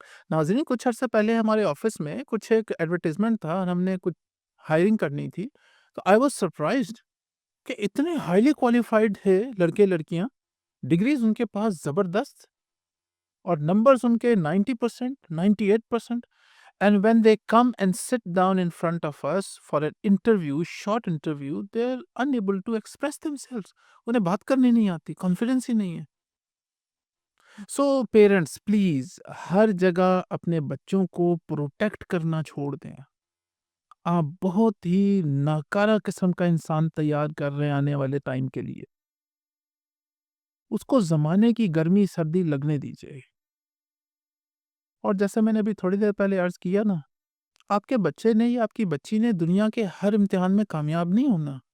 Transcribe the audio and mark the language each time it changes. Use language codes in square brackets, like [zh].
[ur] ناظرین، کچھ عرصہ پہلے ہمارے آفس میں کچھ ایک ایڈورٹائزمنٹ تھا اور ہم نے کچھ ہائرنگ کرنی تھی. تو [en] I was surprised [ur] کہ اتنے ہائیلی کوالیفائڈ تھے لڑکے لڑکیاں. ڈگریز ان کے پاس زبردست اور نمبرز ان کے 90%, 98%. [en] And when they come and sit down in front of us for an interview, short interview, they're unable to express themselves. [ur] انہیں بات کرنی نہیں آتی. کانفیڈنس ہی نہیں ہے. [en] so parents please [ur] ہر جگہ اپنے بچوں کو پروٹیکٹ کرنا چھوڑ دیں. آپ بہت ہی ناکارہ قسم کا انسان تیار کر رہے ہیں آنے والے ٹائم کے لیے. اس کو زمانے کی گرمی سردی لگنے دیجیے. اور جیسے میں نے ابھی تھوڑی دیر پہلے عرض کیا نا، آپ کے بچے نے یا آپ کی بچی نے دنیا کے ہر امتحان میں کامیاب نہیں ہونا.